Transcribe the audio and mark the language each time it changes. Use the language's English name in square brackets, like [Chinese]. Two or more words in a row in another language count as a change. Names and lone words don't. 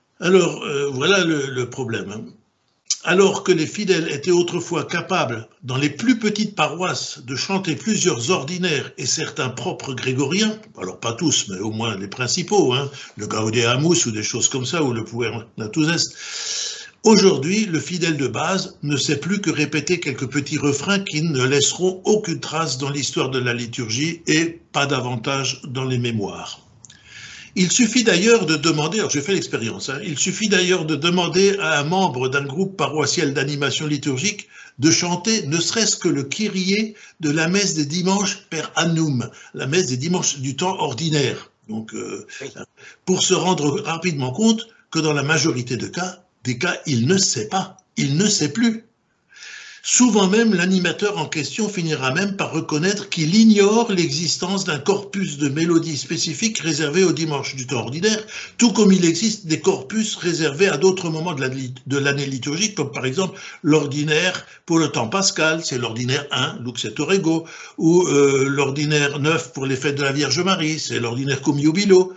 [French] Alors, voilà le problème, hein. Alors que les fidèles étaient autrefois capables, dans les plus petites paroisses, de chanter plusieurs ordinaires et certains propres grégoriens, alors pas tous, mais au moins les principaux, hein, le Gaudeamus ou des choses comme ça, ou le Puer-Natus Est, aujourd'hui, le fidèle de base ne sait plus que répéter quelques petits refrains qui ne laisseront aucune trace dans l'histoire de la liturgie et pas davantage dans les mémoires. Il suffit d'ailleurs de demander, alors j'ai fait l'expérience, hein, il suffit d'ailleurs de demander à un membre d'un groupe paroissial d'animation liturgique de chanter ne serait-ce que le Kyrie de la messe des dimanches [Latin] per annum, [French] la messe des dimanches du temps ordinaire. Donc, pour se rendre rapidement compte que dans la majorité des cas, il ne sait pas, il ne sait plus. Souvent même, l'animateur en question finira même par reconnaître qu'il ignore l'existence d'un corpus de mélodies spécifiques réservé au dimanche du temps ordinaire, tout comme il existe des corpus réservés à d'autres moments de l'année liturgique, comme par exemple l'ordinaire pour le temps pascal, c'est l'ordinaire 1, Lux et Orego, ou l'ordinaire 9 pour les fêtes de la Vierge Marie, c'est l'ordinaire Cum Jubilo.